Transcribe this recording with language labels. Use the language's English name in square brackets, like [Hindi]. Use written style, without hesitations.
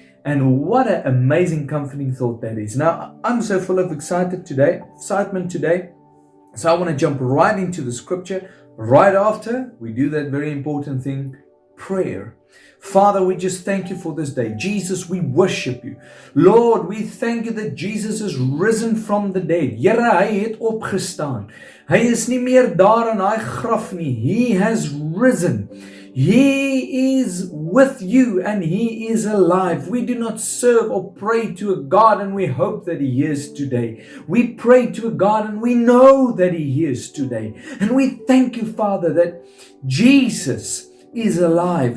[English] And what an amazing, comforting thought that is. Now, I'm so full of excitement today, so I want to jump right into the scripture. Right after we do that very important thing, prayer. Father, we just thank You for this day. Jesus, we worship You. Lord, we thank You that Jesus is risen from the dead. [Afrikaans] Here, Hy het opgestaan. Hy is nie meer daar in daai graf nie. [English] He has risen. He is with You and He is alive. We do not serve or pray to a God and we hope that He hears today. We pray to a God and we know that He hears today. And we thank You, Father, that Jesus is alive.